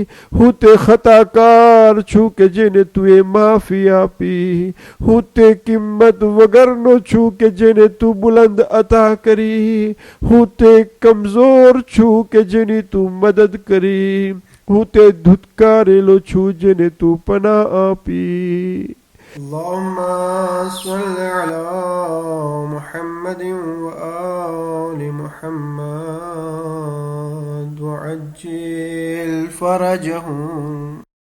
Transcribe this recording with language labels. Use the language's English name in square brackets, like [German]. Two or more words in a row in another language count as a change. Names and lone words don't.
[Gujarati] હું તે ખતાકાર છું કે જેને તું એ માફી આપી. હું તે કિંમત વગરનો છું કે જેને તું બુલંદ અતા કરી. હું તે કમજોર છું કે જેની તું મદદ કરી. હું તે ધુતકારેલો છું જેને તું પનાહ આપી. [Arabic] اللهم صل على محمد وآل محمد وعجل فرجهم